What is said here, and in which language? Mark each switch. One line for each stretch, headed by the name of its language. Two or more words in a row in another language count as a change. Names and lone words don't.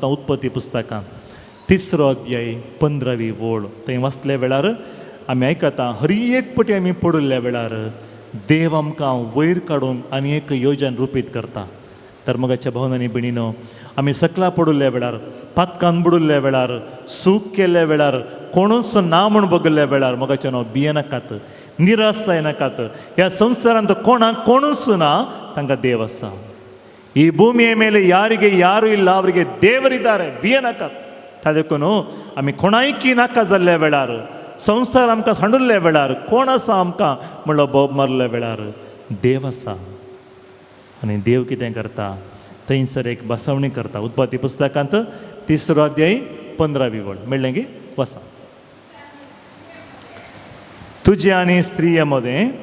Konkani: उत्पत्ती पुस्तकांत 3रो अध्याय 15वी ओळ थंय वाचल्या वेळार आमी आयकता हर एक पटी आमी पडिल्ल्या वेळार देव आमकां वयर काडून आनी एक योजन रुपीत करता तर मगाच्या भावनांनी भयणीनो आमी सकला पडिल्ल्या वेळार पातकान बुडिल्ल्या वेळार सूख केल्ल्या वेळार कोणूच ना म्हूण बगल्ल्या वेळार मगाच्या न्हू भियेनाकात निराश जायनाकात ह्या संवसारांत कोणाक कोणूच ना तांकां देव आसा
Kannada: ಈ ಭೂಮಿಯ ಮೇಲೆ ಯಾರಿಗೆ ಯಾರು ಇಲ್ಲ ಅವರಿಗೆ ದೇವರಿದ್ದಾರೆ
Konkani: ಭಿಯನಾಕಾत त्या देखून आमी कोणायकी नाका जाल्ल्या वेळार संवसार आमकां सांडुल्ल्या वेळार कोण आसा आमकां म्हणलो बोब मारल्या वेळार देव आसा आनी देव कितें करता थंयसर एक बसवणी करता उत्पत्ती पुस्तकांत 3रो अध्याय 15वी ओळ म्हणलें की
Marathi: वसा तुझे आणि स्त्रियेमध्ये